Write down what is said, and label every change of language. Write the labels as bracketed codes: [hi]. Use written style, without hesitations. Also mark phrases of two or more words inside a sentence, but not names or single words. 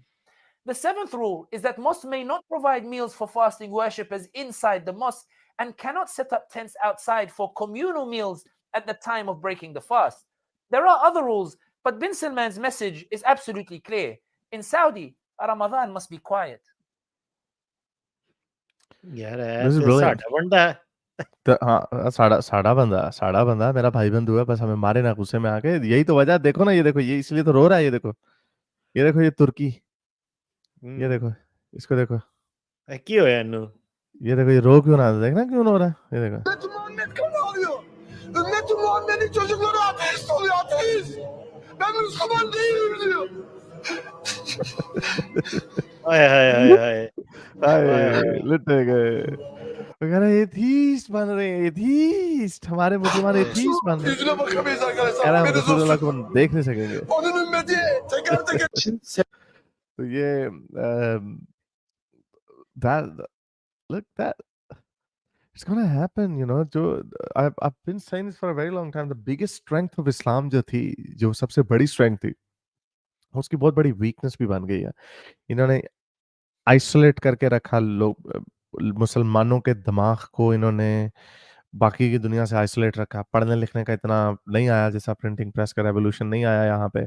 [en] The seventh rule is that mosques may not provide meals for fasting worshippers inside the mosque and cannot set up tents outside for communal meals at the time of breaking the fast. There are other rules, but bin Salman's message is absolutely clear. In Saudi, Ramadan must be quiet. यार This is ते brilliant. [pa] ਸਾਡਾ ਬੰਦਾ ਹੈ [hi] तो हाँ [pa] ਸਾਡਾ ਬੰਦਾ [hi] मेरा भाई बंधु है, बस हमें मारे ना गुस्से में आके, यही तो वजह। देखो ना, ये देखो, ये इसलिए तो रो रहा है, ये देखो, ये तुर्की, ये देखो, इसको देखो, [pa] ਕੀ ਹੋਇਆ ਇਹਨੂੰ [hi] ये देखो, ये रो क्यों रहा है, देखना क्यों रो रहा है, ये देखो। [tr] Ümmeti Muhammed kan ağlıyor. Ümmeti Muhammed'in çocukları ateist oluyor, ateist. Ben Müslüman değilim diyor. [hi] हाय हाय हाय हाय हाय लुट गए, वगैरह एथीस्ट बन रहे हैं, एथीस्ट, हमारे मुसलमान एथीस्ट बन रहे हैं। [tr] Yüzüne bakamayız [hi] कह [tr] arkadaşlar. [hi] रहा है हम [tr] Haberiniz [hi] रसूलुल्लाह को [tr] olsun. [hi] देख नहीं सकेंगे। [tr] Onun ümmeti teker teker. [hi] तो ये [en] that look that it's gonna happen, you know। [hi] जो [en] I've been saying this for a very long time, the biggest strength of Islam [hi] जो थी, जो सबसे बड़ी strength थी, उसकी बहुत बड़ी weakness भी बन गई है। इन्होंने आइसोलेट करके रखा लोग, मुसलमानों के दिमाग को इन्होंने बाकी की दुनिया से आइसोलेट रखा। पढ़ने लिखने का इतना नहीं आया, जैसा [en] printing press [hi] का रेवोल्यूशन नहीं आया यहाँ पे।